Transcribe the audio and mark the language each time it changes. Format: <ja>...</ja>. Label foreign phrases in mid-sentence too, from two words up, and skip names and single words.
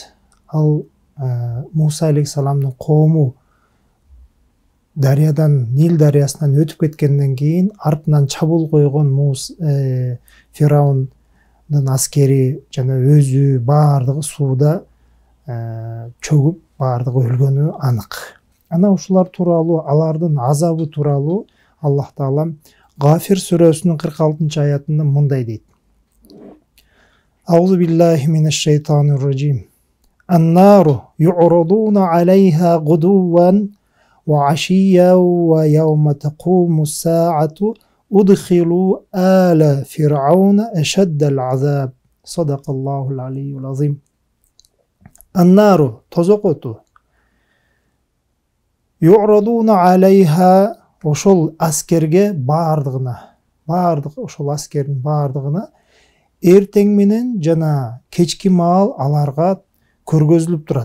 <ky>Ал Муса алейхисаламдын коому дарыядан, Нил дарыясынан өтүп кеткенден кийин артынан чабуул койгон Фираундун аскери жана өзү баардыгы сууда чөгүп, баардыгы өлгөнү анык. Ана ушулар тууралуу, алардын азабы тууралуу Аллах Таалам Гафир сүрөсүнүн 46-аятында мындай дейт.</ky> <ar>أعوذ بالله من الشيطان الرجيم. النار يعرضون عليها غدوا وعشيا ويوم تقوم الساعة أدخلوا آل فرعون أشد العذاب. صدق الله العلي العظيم.</ar> <ky>Ан-нару тозок оту.</ky> <ar>يعرضون عليها</ar> <ky>ошол аскерге ошол аскердин баардыгына эртең менен жана кечки маал аларга көргөзүлүп турат.</ky>